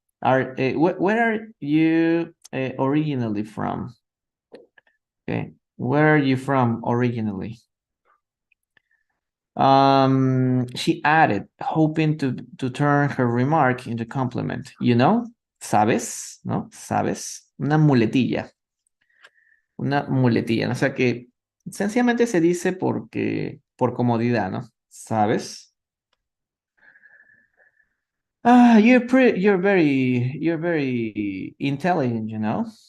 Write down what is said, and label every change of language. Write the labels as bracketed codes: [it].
[en] Where are you originally from? Okay. Where are you from originally? She added, hoping to turn her remark into compliment. You know, [es] sabes, ¿no? Sabes, una muletilla. Una muletilla, ¿no? O sea que sencillamente se dice por comodidad, ¿no? ¿Sabes? [en] You're very intelligent, you know.